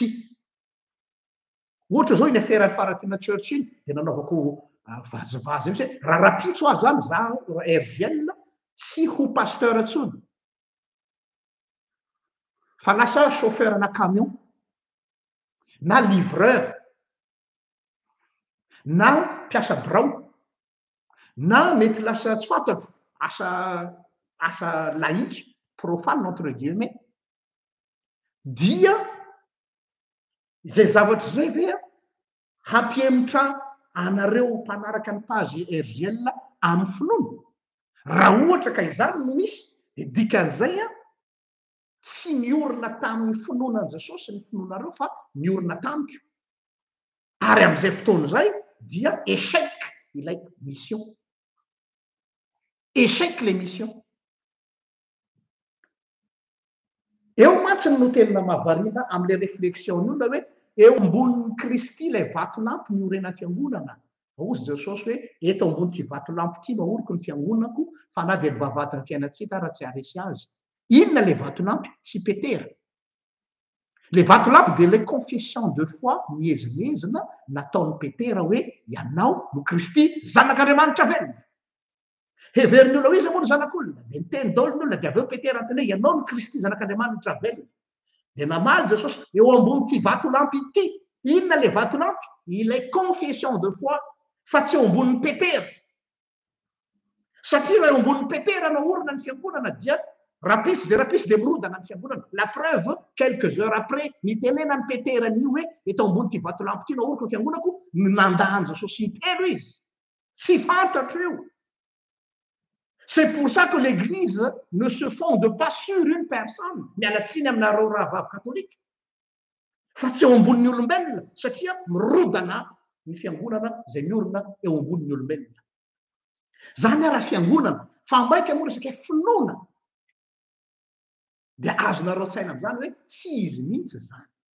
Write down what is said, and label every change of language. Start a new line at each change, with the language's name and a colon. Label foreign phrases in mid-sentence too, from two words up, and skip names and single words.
Malagasy: Ohatra zao iny aferan'ny Faratina Church iny dia nanaovako vazivazy misy hoe raha rapitso aho zany zaho RGL tsy ho pasteur intsony fa lasa chauffeur na camion na livreur na mpiasa birao na mety lasa tsy fantatro asa
French: laïque profane entre guillemets
Malagasy: dia izay zavatra zay ve hampihemotra anareo mpanaraka ny page RGL amin'ny finoana. Raha ohatra ka izany no misy dia dikan'izay tsy niorina tamin'ny finoanan' Jesosy ny finoanareo fa niorina tamiko. Ary amin'izay fotoana izay dia échec ilay mission.
French: Échec les missions.
Malagasy: Eo matsiny no tena mahavariana amin'ilay réflexion ny olona hoe eo ambonin'ny Kristy ilay vatolampy niorenan'ny fiangonana. Hozy Jesosy hoe eto ambon'ity vatolampy ity mahoriko ny fiangonako fa na dia ny vavatan'ny fiainantsika raha tsy haresy azy. Inona ilay vatolampy? Tsy Petera. Le vatolampy dia le
French: confession de foi
Malagasy: miezimezina nataon'ny Petera hoe ianao no Kristy zanak'Andriamanitra velona. Heverin'ny olona hoe iza moa no zanak'olona dia niteny daholo ny olona dia avy eo Petera anteny hoe ianao no Kristy zanak'Andriamanitra velona. Dia namaly Jesosy eo ambon'ity vatolampy ity. Inona le vatolampy? Ilay
French: confession de foi
Malagasy: fa tsy eo ambonin'ny Petera. Satria raha eo ambonin'ny Petera naorina ny fiangonana dia rapisy dia mirodana ny fiangonana.
French: La preuve quelques heures après
Malagasy: nitenenan'ny Petera ny hoe eto ambon'ity vatolampy ity naoriko ny fiangonako nandahany Jesosy intelo izy. Tsy fantatro io.
French: C'est pour ça que l'église ne se fonde pas sur une personne.
Malagasy: Mialatsiny aminareo rahavavy catholique. Fa tsy eo ambonin'ny olombelona satria mirodana ny fiangonana izay miorina eo ambonin'ny olombelona. Zany raha fiangonana fa mbaika moa resaka finoana dia azonareo tsaina amin'izany hoe tsy izy mihitsy zany.